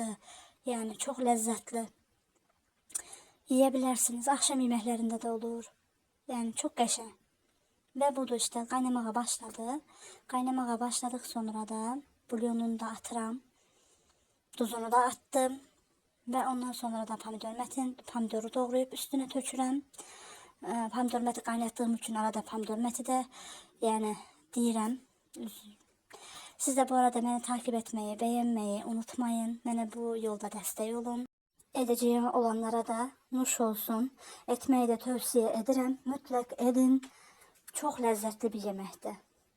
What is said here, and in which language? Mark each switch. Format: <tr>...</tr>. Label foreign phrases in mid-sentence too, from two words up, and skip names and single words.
<tr>Yani çok lezzetli. Yiyebilirsiniz. Akşam yemeklerinde de olur. Yani çok qəşəng. Ve budur işte qaynamağa başladı. Qaynamağa başladık sonra da bulyonunu da atıram. Tuzunu da attım. Ve ondan sonra da pomidoru doğrayıp üstüne tökürəm.</tr> <az>Pomidor məti qaynatdığım üçün arada pomidor məti də yəni deyirəm.</az> <tr>Siz de bu arada beni takip etmeyi, beğenmeyi unutmayın.</tr> <az>Mənə bu yolda dəstək olun. Edeceğim olanlara da nuş olsun.</az> <tr>Etmeyi de tövsiye ederim. Mutlak edin. Çok lezzetli bir yemekti.</tr>